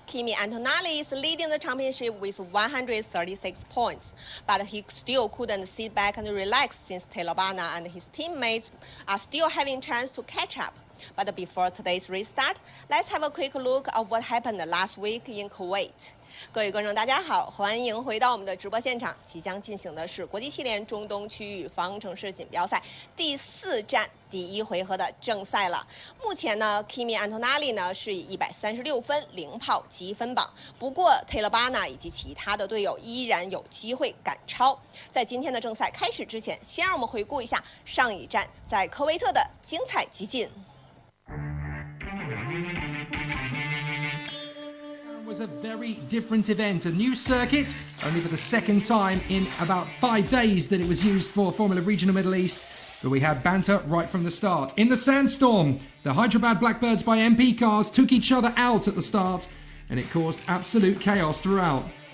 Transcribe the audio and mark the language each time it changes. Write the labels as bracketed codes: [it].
[en] Kimi Antonelli is leading the championship with 136 points. But he still couldn't sit back and relax since Taylor Bana and his teammates are still having chance to catch up. But before today's restart, let's have a quick look at what happened last week in Kuwait. [zh] 各位观众，大家好，欢迎回到我们的直播现场。即将进行的是国际汽联中东区域方程式锦标赛第4站第1回合的正赛了。目前呢 ，Kimi Antonelli 呢是以136分领跑积分榜，不过 Taylor Bana 以及其他的队友依然有机会赶超。在今天的正赛开始之前，先让我们回顾一下上一站在科威特的精彩集锦。 [en] Was a very different event, a new circuit, only for the second time in about 5 days that it was used for Formula Regional Middle East, but we had banter right from the start. In the sandstorm, the Hyderabad Blackbirds by MP cars took each other out at the start, and it caused absolute chaos throughout.